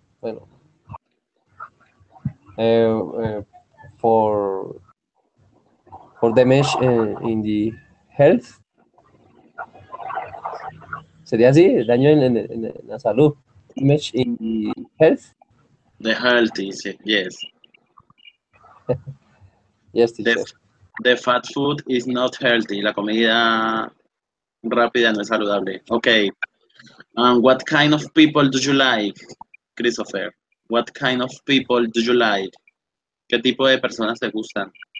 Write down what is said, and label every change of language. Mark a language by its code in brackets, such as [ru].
[en] Bueno, uh, for damage in the health. [es] Sería así, daño en la salud. [en] Damage in the health. The healthy, yes. Yes, The, teacher. The fat food is not healthy. [es] La comida rápida no es saludable. [en] Okay. What kind of people do you like, Christopher? What kind of people do you like? [es] ¿Qué tipo de personas te gustan?